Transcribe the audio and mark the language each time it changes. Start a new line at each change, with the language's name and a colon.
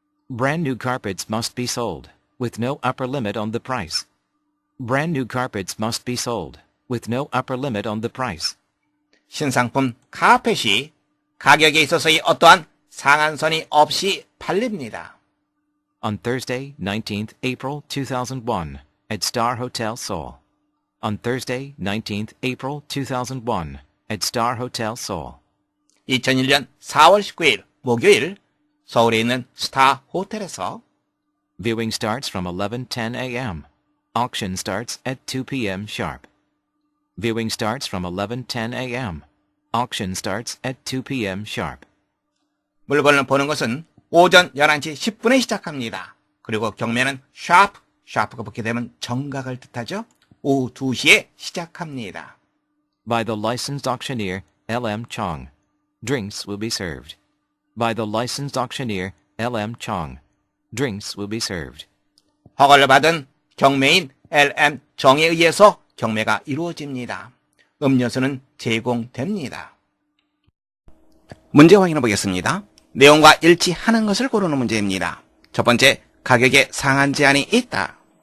English: Brand new carpets must be sold, with no upper limit on the price. Brand new carpets must be sold, with no upper limit on the price.
Korean: 신상품 카펫이 가격에 있어서의 어떠한 상한선이 없이 팔립니다.
English: On Thursday, 19th April 2001, at Star Hotel Seoul. On Thursday, 19th April 2001, at Star Hotel Seoul.
Korean: 2001년 4월 19일 목요일 서울에 있는 스타 호텔에서
English: Viewing starts from 11:10 a.m. Auction starts at 2 p.m. sharp. Viewing starts from 11:10 a.m. Auction starts at 2 p.m. sharp.
Korean: 물건을 보는 것은 오전 11시 10분에 시작합니다. 그리고 경매는 샤프가 붙게 되면 정각을 뜻하죠. 오후 2시에 시작합니다.
English: By the licensed auctioneer L.M. Chong. Drinks will be served. By the licensed auctioneer L.M. Chong. Drinks will be served.
Korean: 허가를 받은 경매인 L.M. 정에 의해서 경매가 이루어집니다. 음료수는 제공됩니다. 문제 확인해 보겠습니다. 내용과 일치하는 것을 고르는 문제입니다. 첫 번째, 가격에 상한 제한이 있다.